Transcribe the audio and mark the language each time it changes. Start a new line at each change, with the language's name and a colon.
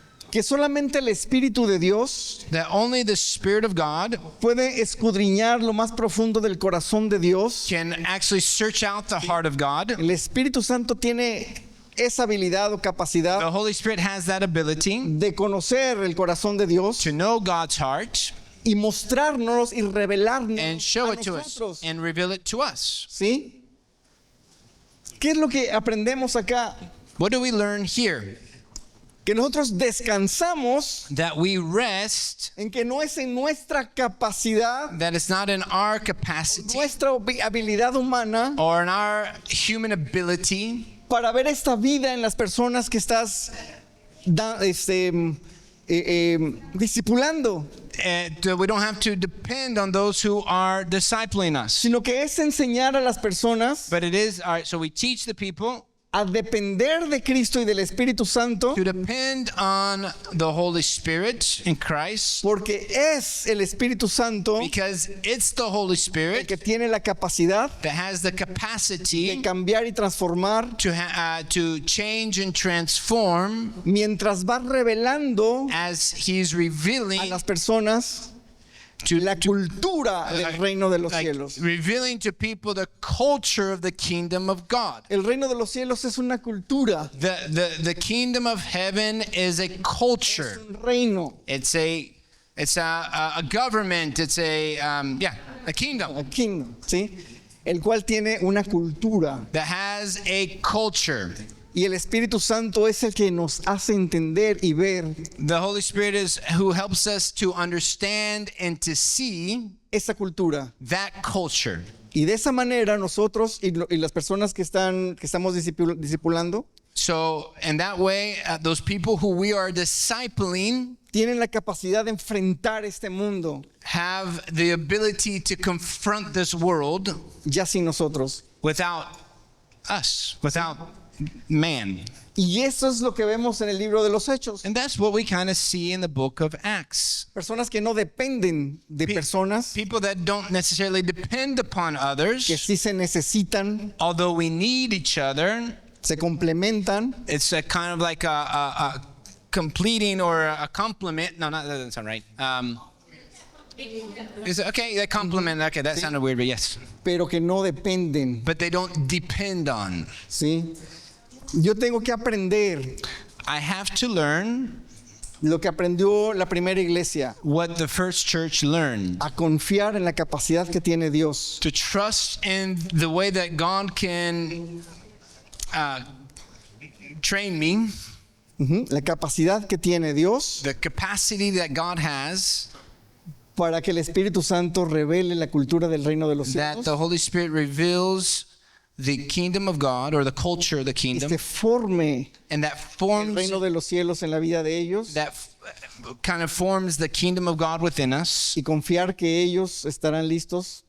Spanish: que solamente el Espíritu de Dios
English: That only the Spirit of God
Spanish: puede escudriñar lo más profundo del corazón de Dios.
English: can actually search out the heart of God.
Spanish: El Espíritu Santo tiene esa habilidad o
English: The
Spanish: capacidad
English: Holy Spirit has that ability
Spanish: de conocer el corazón de Dios
English: to know God's heart
Spanish: y mostrarnos y revelarnos
English: and show
Spanish: a
English: it to us
Spanish: nosotros.
English: and reveal it to us.
Spanish: ¿Sí? ¿Qué es lo que aprendemos acá?
English: What do we learn here?
Spanish: Que nosotros descansamos
English: That we rest,
Spanish: en que no es en nuestra capacidad,
English: that it's not in our capacity
Spanish: nuestra habilidad humana
English: or in our human ability
Spanish: para ver esta vida en las personas que estás discipulando,
English: that we don't have to depend on those who are discipling us.
Spanish: sino que es enseñar a las personas
English: But it is, all right, so we teach the people
Spanish: a depender de Cristo y del Espíritu Santo,
English: to depend on the Holy Spirit in Christ
Spanish: porque es el Espíritu Santo
English: because it's the Holy
Spanish: el
English: Spirit
Spanish: que tiene la capacidad
English: that has the
Spanish: de
English: capacity
Spanish: cambiar y transformar
English: to change and transform
Spanish: mientras va revelando
English: as He's
Spanish: a
English: revealing
Spanish: las personas
English: to
Spanish: la cultura del reino de los
English: like,
Spanish: cielos.
English: revealing to people the culture of the kingdom of God.
Spanish: El reino de los cielos es una cultura,
English: The kingdom of heaven is a culture.
Spanish: un reino,
English: It's a government. It's a kingdom a kingdom, ¿sí?
Spanish: El cual tiene una cultura.
English: that has a culture.
Spanish: Y el Espíritu Santo es el que nos hace entender y ver
English: The Holy Spirit is who helps us to understand and to see
Spanish: esa cultura.
English: that culture.
Spanish: Y de esa manera nosotros y las personas que estamos discipulando
English: So, in that way, those people who we are discipling
Spanish: tienen la capacidad de enfrentar este mundo
English: have the ability to confront this world
Spanish: ya sin nosotros.
English: without us, without man.
Spanish: Y eso es lo que vemos en el libro de los Hechos.
English: And that's what we kind of see in the book of Acts.
Spanish: Personas que no dependen de personas,
English: People that don't necessarily depend upon others,
Spanish: que sí se necesitan,
English: although we need each other.
Spanish: se complementan,
English: It's a kind of like a completing or a complement. No, that doesn't sound right. Is it okay? That complement. Okay, that sounded weird, but yes.
Spanish: pero que no dependen,
English: But they don't depend on.
Spanish: ¿sí? Yo tengo que aprender
English: I have to learn
Spanish: lo que aprendió la primera iglesia,
English: what the first church learned.
Spanish: a confiar en la capacidad que tiene Dios,
English: To trust in the way that God can train me,
Spanish: la capacidad que tiene Dios
English: the capacity that God has,
Spanish: para que el Espíritu Santo revele la cultura del reino de los
English: that
Spanish: cielos
English: the Holy Spirit reveals the kingdom of God or the culture of the
Spanish: y
English: kingdom,
Spanish: se forme
English: and that
Spanish: el
English: forms
Spanish: reino de los cielos en la vida de ellos
English: that kind of forms the kingdom of God within us,
Spanish: y confiar que ellos estarán listos